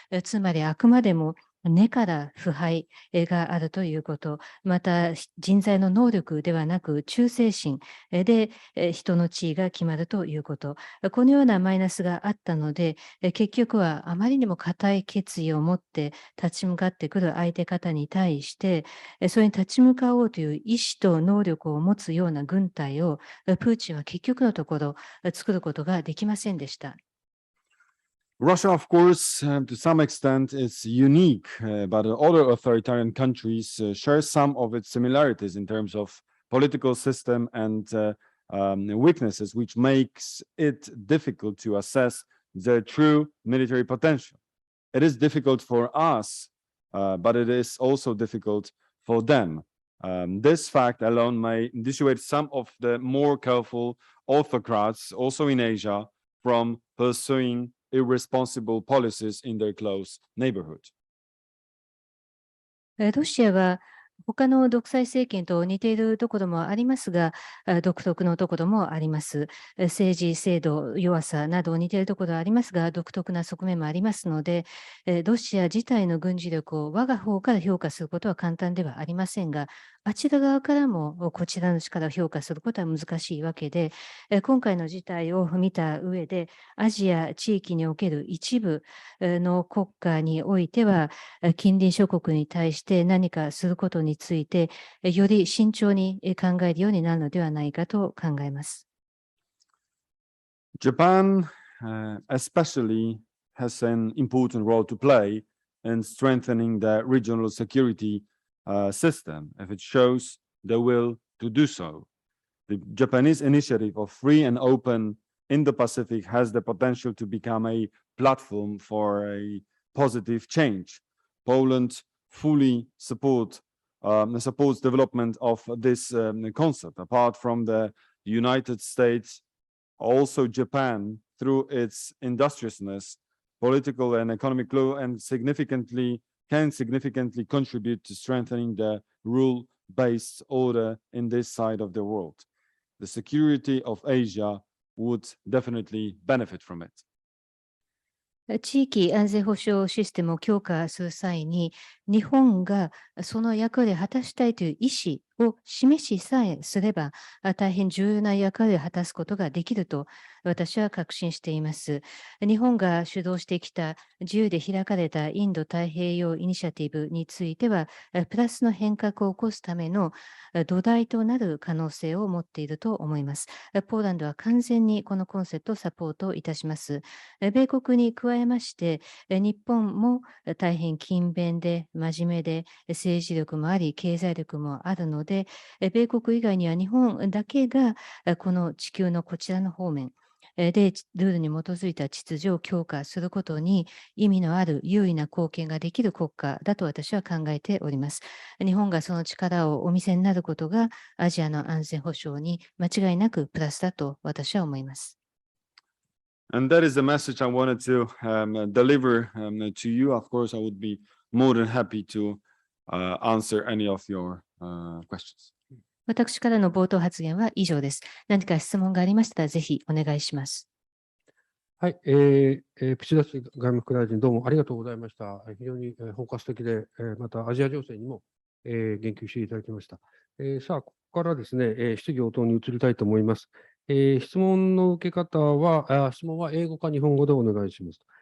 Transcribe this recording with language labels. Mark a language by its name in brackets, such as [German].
[Japanese] つまりあくまでも根から腐敗があるということ、また人材の能力ではなく忠誠心で人の地位が決まるということ、このようなマイナスがあったので、結局はあまりにも固い決意を持って立ち向かってくる相手方に対して、それに立ち向かおうという意志と能力を持つような軍隊をプーチンは結局のところ作ることができませんでした。 [English] Russia, of course, to some extent is unique, but other authoritarian countries share some of its similarities in terms of political system and weaknesses, which makes it difficult to assess their true military potential. It is difficult for us, but it is also difficult for them. This fact alone may dissuade some of the more careful autocrats, also in Asia, from pursuing irresponsible policies in their close neighborhood. [Japanese] ロシアは他の独裁政権と似ているところもありますが、独特のところもあります。政治、制度、弱さなど似ているところはありますが、独特な側面もありますので、ロシア自体の軍事力を我が方から評価することは簡単ではありませんが、あちら側からもこちらの力を評価することは難しいわけで、今回の事態を見た上で、アジア地域における一部の国家においては、近隣諸国に対して何かすることについて、より慎重に考えるようになるのではないかと考えます。 [English] Japan, especially, has an important role to play in strengthening the regional security system if it shows the will to do so. The Japanese initiative of free and open Indo-Pacific has the potential to become a platform for a positive change. Poland fully supports supports development of this concept. Apart from the United States, also Japan, through its industriousness, political and economic law, and can significantly contribute to strengthening the rule-based order in this side of the world. The security of Asia would definitely benefit from it. [Japanese] 地域安全保障システムを強化する際に、日本がその役割を果たしたいという意思を示しさえすれば、大変重要な役割を果たすことができると私は確信しています。日本が主導してきた自由で開かれたインド太平洋イニシアティブについては、プラスの変革を起こすための土台となる可能性を持っていると思います。ポーランドは完全にこのコンセプトをサポートいたします。米国に加えまして、日本も大変勤勉で真面目で政治力もあり、経済力もあるので、米国以外には日本だけがこの地球のこちらの方面でルールに基づいた秩序を強化することに意味のある優位な貢献ができる国家だと私は考えております。日本がその力をお見せになることがアジアの安全保障に間違いなくプラスだと私は思います。 [English] And that is the message I wanted to deliver to you. Of course, I would be more than happy to answer any of your questions. [Japanese] 私からの冒頭発言は以上です。何か質問がありましたら、ぜひお願いします。はい、プシダッチ外務副大臣、どうもありがとうございました。非常に包括的で、またアジア情勢にも言及していただきました。さあ、ここからですね、質疑応答に移りたいと思います。質問の受け方は、質問は英語か日本語でお願いします。